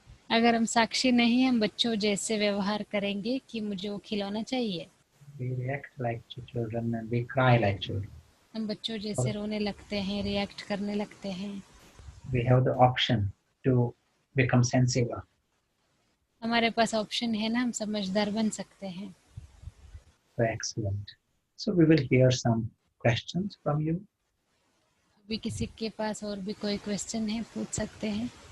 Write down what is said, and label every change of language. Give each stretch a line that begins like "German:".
Hindi: अगर हम साक्षी नहीं, हम बच्चों जैसे व्यवहार करेंगे कि मुझे वो खिलौना चाहिए.
English: We react like children and we cry like children.
Hindi: हम बच्चों जैसे रोने लगते हैं, रिएक्ट करने लगते हैं.
English: We have the option to become sensible.
Hindi: हमारे पास ऑप्शन है ना, हम समझदार बन सकते हैं.
English: So excellent. So we will hear some questions from you.
Hindi: अभी किसी के पास और भी कोई क्वेश्चन है, पूछ सकते हैं.